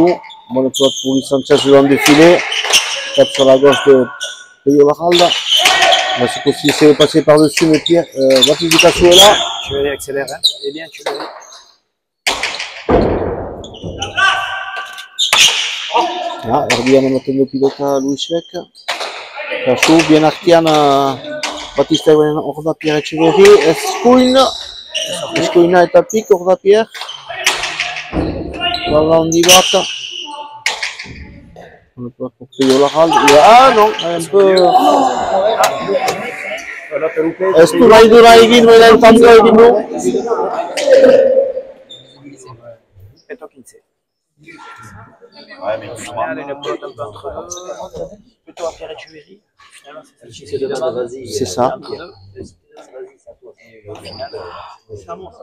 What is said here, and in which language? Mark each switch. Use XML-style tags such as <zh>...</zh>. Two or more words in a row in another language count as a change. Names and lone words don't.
<fr>Bonne pelote pour Luis Sanchez le long du filet. Tape sur la gauche de Peyo Laralda. On va se continuer, essayer de passer par-dessus, mais Pierre, Baptiste Bicasso est là. Tu veux aller accélérer, hein? Eh bien, tu veux aller.</fr> <eu>Erdian ematen du pilota Luisek. Kasu, bien artean Batista eguen hor da Pierre Etxeberri, Eskuina eta Pik hor da Pierre. Bala handi bat.</eu> <fr>Ah non, un peu...</fr> <eu>Ez du nahi dura egin, baina eltantzua egin du.</eu> <fr>Ouais, mais au final, une pelote un peu entre eux, plutôt à Pierre Etcheverry. C'est ça. Et au final, c'est un monstre.</fr>